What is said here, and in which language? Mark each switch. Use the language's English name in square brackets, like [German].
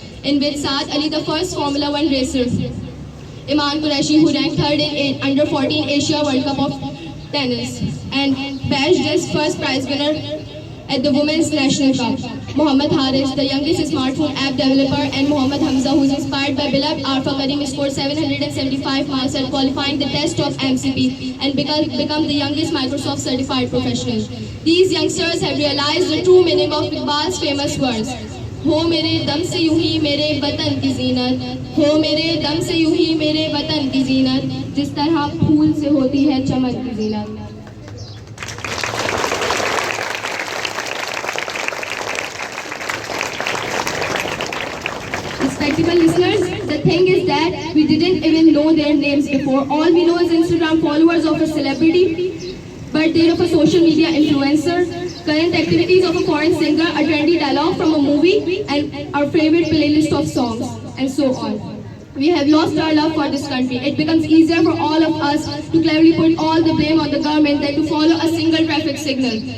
[English] In which Saad Ali, the first Formula One racer, Iman Qureshi, who ranked third in Under 14 Asia World Cup of Tennis, and Baj's first prize winner at the Women's National Cup, Mohammad Haris, the youngest smartphone app developer, and Mohammad Hamza, who is inspired by beloved Arfa Karim, scored 775 marks at qualifying the test of MCP and become the youngest Microsoft certified professional. These youngsters have realized the true meaning of Iqbal's famous words. [Urdu] ہو میرے دم سے یوں ہی میرے وطن کی زینت، ہو میرے دم سے یوں ہی میرے وطن کی زینت، جس طرح پھول سے ہوتی ہے چمن کی زینت۔ [English] Respectable listeners, the thing is that we didn't even know their names before. All we know is Instagram followers of a celebrity, birthday of a social media influencer, current activities of a foreign singer, a trendy dialogue from a movie, and our favorite playlist of songs, and so on. We have lost our love for this country. It becomes easier for all of us to cleverly put all the blame on the government than to follow a single traffic signal.